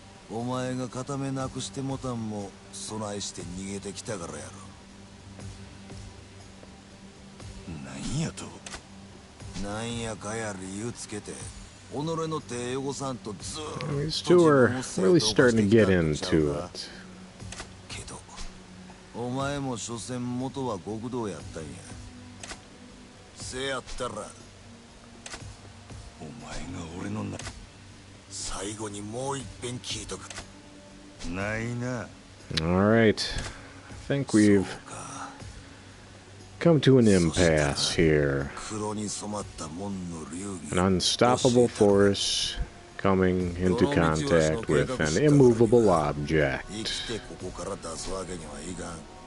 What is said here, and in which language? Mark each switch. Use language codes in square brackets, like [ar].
[ja] お前が片目なくしてもたんも備えして逃げてきたからやろ。なんやと。なんやかや理由つけて己の手汚さんとずーっと [en] These two are really starting to get into it. [ja] けどお前も所詮元は極道やったんや。せやったらお前が俺のな。最後にもう一遍聞いとく。ないな。 [en] Alright. I think we've come to an impasse here. [ja] 黒に染まった門の流儀。 [en] An unstoppable force coming into contact with an immovable [ja] 生 [en] object. [ja] きてここから出すわけにはいかん。